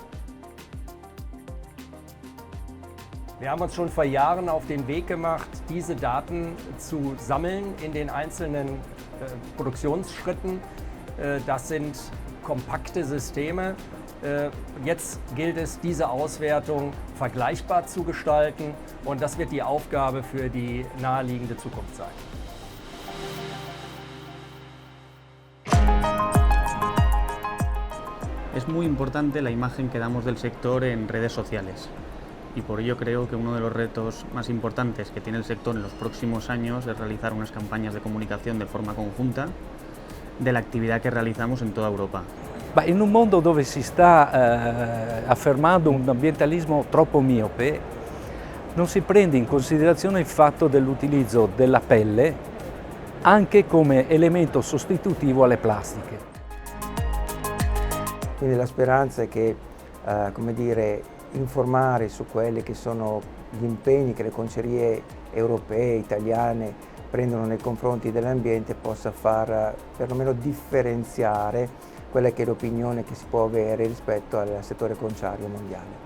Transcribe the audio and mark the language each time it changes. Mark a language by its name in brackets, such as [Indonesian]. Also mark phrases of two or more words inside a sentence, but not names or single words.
[German] Wir haben uns schon vor Jahren auf den Weg gemacht, diese Daten zu sammeln in den einzelnen Produktionsschritten. Das sind kompakte Systeme. Jetzt gilt es, diese Auswertung vergleichbar zu gestalten, und das wird die Aufgabe für die naheliegende Zukunft sein. [Spanish] Es muy importante la imagen que damos del sector en redes sociales. Y por ello creo que uno de los retos más importantes que tiene el sector en los próximos años es realizar unas campañas de comunicación de forma conjunta de la actividad que realizamos en toda Europa. [Italian] Ma in un mondo dove si sta affermando un ambientalismo troppo miope, non si prende in considerazione il fatto dell'utilizzo della pelle anche come elemento sostitutivo alle plastiche. Quindi la speranza è che, come dire, informare su quelli che sono gli impegni che le concerie europee, italiane prendono nei confronti dell'ambiente possa far perlomeno differenziare quella che è l'opinione che si può avere rispetto al settore conciario mondiale.